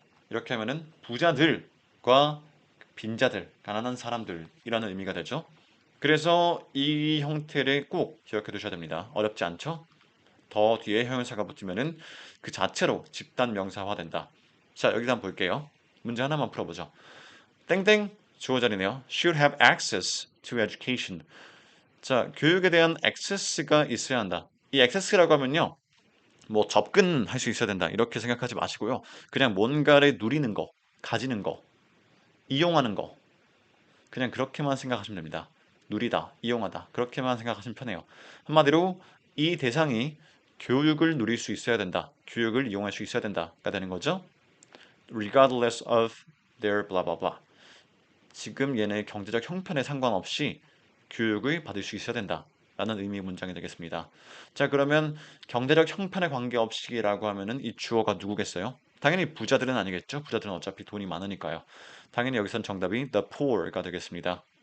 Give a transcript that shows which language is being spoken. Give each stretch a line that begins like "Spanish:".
Korean: 이렇게 하면은 부자들과 빈자들, 가난한 사람들이라는 의미가 되죠. 그래서 이 형태를 꼭 기억해 두셔야 됩니다. 어렵지 않죠? 더 뒤에 형용사가 붙으면은 그 자체로 집단 명사화 된다. 자, 여기다 한번 볼게요. 문제 하나만 풀어보죠. 땡땡 주어 자리네요.
English: Should have access to education.
Korean: 자, 교육에 대한 access가 있어야 한다. 이 access라고 하면요, 뭐 접근할 수 있어야 된다 이렇게 생각하지 마시고요. 그냥 뭔가를 누리는 거, 가지는 거, 이용하는 거, 그냥 그렇게만 생각하시면 됩니다. 누리다, 이용하다 그렇게만 생각하시면 편해요. 한마디로 이 대상이 교육을 누릴 수 있어야 된다, 교육을 이용할 수 있어야 된다가 되는 거죠.
English: Regardless of their blah blah blah.
Korean: 지금 얘네 경제적 형편에 상관없이 교육을 받을 수 있어야 된다 라는 의미의 문장이 되겠습니다. 자, 그러면 경제적 형편에 관계없이라고 하면은 이 주어가 누구겠어요? 당연히 부자들은 아니겠죠. 부자들은 어차피 돈이 많으니까요. 당연히 여기선 정답이 the poor가 되겠습니다.